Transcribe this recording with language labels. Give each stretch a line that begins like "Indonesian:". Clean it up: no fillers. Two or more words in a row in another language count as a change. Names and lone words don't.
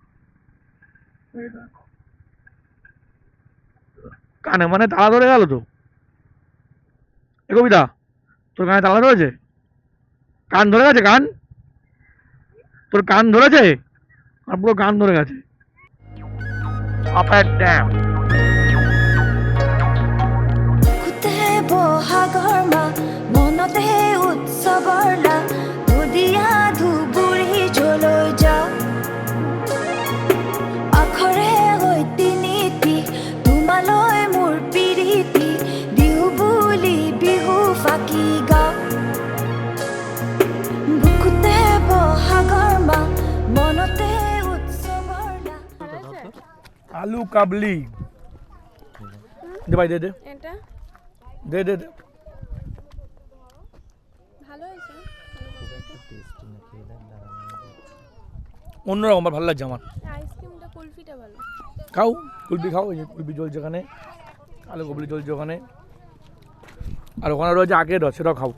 Bangla: কানে মানে তালা ধরে গেল তো, এ কবিতা, তোর কানে তালা ধরেছে, কান ধরে গেছে, কান, তোর কান ধরেছে, আর পুরো গান ধরে গেছে।
English: upper dam.
Assamese: বহাগৰমা মনতে উৎসৱৰলা দুদিয়া ধুবুৰী জলৈ যা আখৰে সৈতে নীতি তোমালৈ মোৰ প্ৰীতি বিহু বুলি বিহু ফাকি গা বুকুতে বহাগৰমা মনতে উৎসৱৰলা।
Bangla: আলু কাবলি দে ভাই, দে দে এটা দে দে দে। ভালো হয়েছে, অন্যরকম, আমার ভালো লাগছে আমার। আইসক্রিমটা কুলফিটা ভালো। খাও কুলফি খাও, এই যে কুলফি চলছে ওখানে, আলু কাবলি চলছে ওখানে, আর ওখানে রয়েছে আখের রস, সেটাও খাও।